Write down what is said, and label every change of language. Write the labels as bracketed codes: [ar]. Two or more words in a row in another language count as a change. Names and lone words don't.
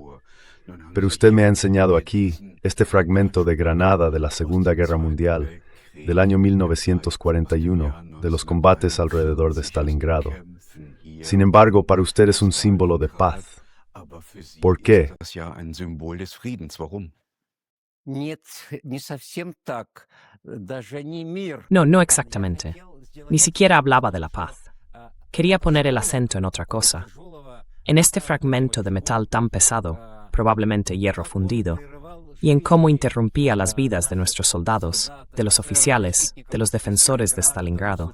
[es] Pero usted me ha enseñado aquí este fragmento de Granada de la Segunda Guerra Mundial, del año 1941, de los combates alrededor de Stalingrado. Sin embargo, para usted es un símbolo de paz. ¿Por qué? [de] Das ist ja ein Symbol des Friedens. Warum? [ru] Нет, не совсем так. Даже не мир. [es] No, no exactamente. Ni siquiera hablaba de la paz. Quería poner el acento en otra cosa. En este fragmento de metal tan pesado, probablemente hierro fundido, y en cómo interrumpía las vidas de nuestros soldados, de los oficiales, de los defensores de Stalingrado.